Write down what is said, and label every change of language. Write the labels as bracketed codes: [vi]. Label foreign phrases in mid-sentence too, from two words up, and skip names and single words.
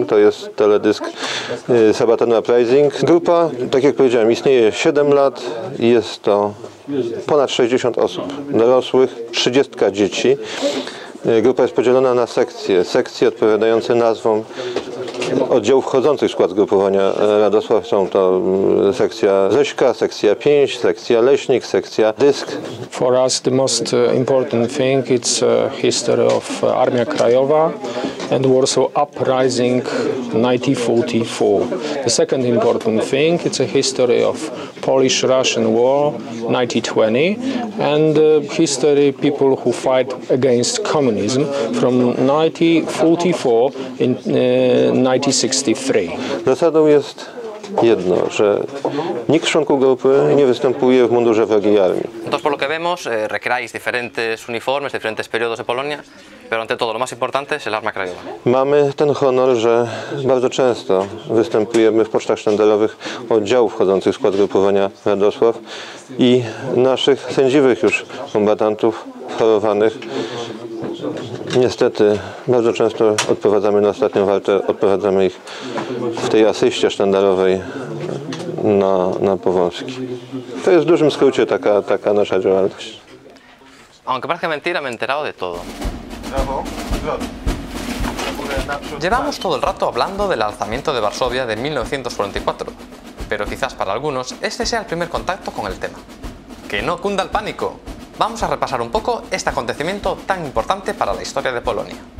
[pl] To jest teledysk Sabaton Uprising. Grupa, tak jak powiedziałem, istnieje 7 lat i jest to ponad 60 osób dorosłych, 30 dzieci. Grupa jest podzielona na sekcje odpowiadające nazwom oddziałów wchodzących w skład zgrupowania Radosław. Są to sekcja Rześka, sekcja Pięść, sekcja Leśnik, sekcja Dysk. [en] For us the most important thing it's history of Armia Krajowa and Warsaw Uprising 1944. The second important thing it's a history of Polish-Russian War 1920 and history people who fight against communism from 1944 in 1963. [pl] Zasadą jest jedno, że nikt z członków grupy nie występuje w mundurze wrogiej armii. [es] Entonces, por lo que vemos, recreáis diferentes uniformes, diferentes periodos de Polonia, pero ante todo lo más importante es el Armia Krajowa. [pl] Mamy ten honor, że bardzo często występujemy w pocztach sztandarowych oddziałów wchodzących w skład grupowania Radosław i naszych sędziwych już kombatantów chorowanych. Niestety bardzo często odprowadzamy na ostatnią walkę, odprowadzamy ich w tej asyście sztandarowej na Powązki. To jest w dużym skrócie taka nasza działalność. [es] Aunque parezca mentira, me he enterado de todo. Llevamos todo el rato hablando del alzamiento de Varsovia de 1944, pero quizás para algunos este sea el primer contacto con el tema. ¡Que no cunda el pánico! Vamos a repasar un poco este acontecimiento tan importante para la historia de Polonia.